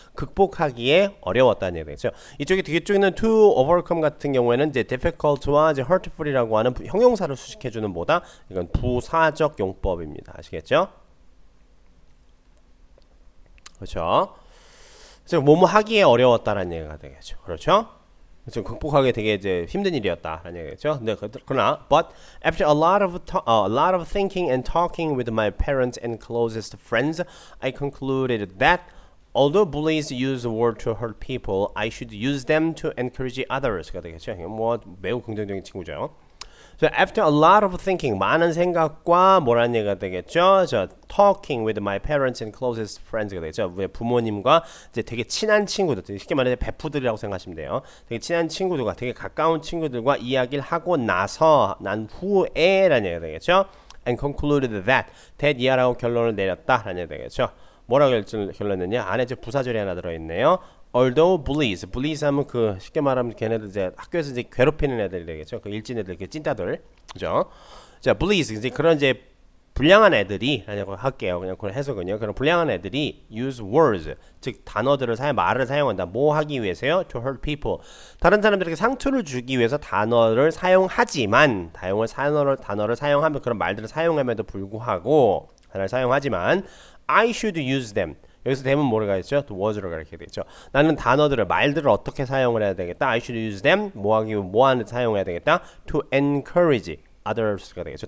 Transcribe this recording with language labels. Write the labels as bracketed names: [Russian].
[Korean] 극복하기에 어려웠다는 얘기가 되겠죠. 뒤쪽에 있는 [English] to overcome [Korean] 같은 경우에는 이제 difficult와 이제 hurtful이라고 하는 형용사를 수식해 주는 뭐다? 이건 부사적 용법입니다. 아시겠죠? 그렇죠? 뭐뭐 하기에 어려웠다라는 얘기가 되겠죠. 그렇죠? 좀 극복하기 되게 이제 힘든 일이었다라는 얘기겠죠. 근데 그러나 [English] but after a lot of thinking and talking with my parents and closest friends, I concluded that although bullies use the word to hurt people, I should use them to encourage others가 되겠죠. [Korean] 뭐 매우 긍정적인 친구죠. [English] So after a lot of thinking, [Korean] 많은 생각과 뭐라는 얘기가 되겠죠? [English] talking with my parents and closest friends가 되겠죠. [Korean] 부모님과 이제 되게 친한 친구들, 쉽게 말해서 베프들이라고 생각하시면 돼요. 되게 친한 친구들과 되게 가까운 친구들과 이야기를 하고 난 후에라는 얘기가 되겠죠. [English] And concluded that [Korean] 이하라고 결론을 내렸다라는 얘기가 되겠죠. 뭐라고 결론냈냐? 안에 이제 부사절이 하나 들어있네요. [English] Although bullies [Korean] 하면 그 쉽게 말하면 걔네들 이제 학교에서 이제 괴롭히는 애들 되겠죠. 그 일진 애들, 그 찐따들, 그죠? 자, bullies 이제 그런 이제 불량한 애들이라고 할게요. 그냥 그런 해석은요. 그런 불량한 애들이 [English] use words, [Korean] 즉 단어들을 말을 사용한다. 뭐 하기 위해서요? [English] To hurt people. [Korean] 다른 사람들에게 상처를 주기 위해서 단어를 사용하지만, 단어를 사용하면 그런 말들을 사용함에도 불구하고 단어를 사용하지만, [English] I should use them. [Korean] 여기서 되면 뭐를 가르치죠? To was를 가르치게 되죠. 나는 말들을 어떻게 사용을 해야 되겠다. [English] I should use them. [Korean] 뭐하는 사용해야 되겠다. [English] To encourage others가 되겠죠.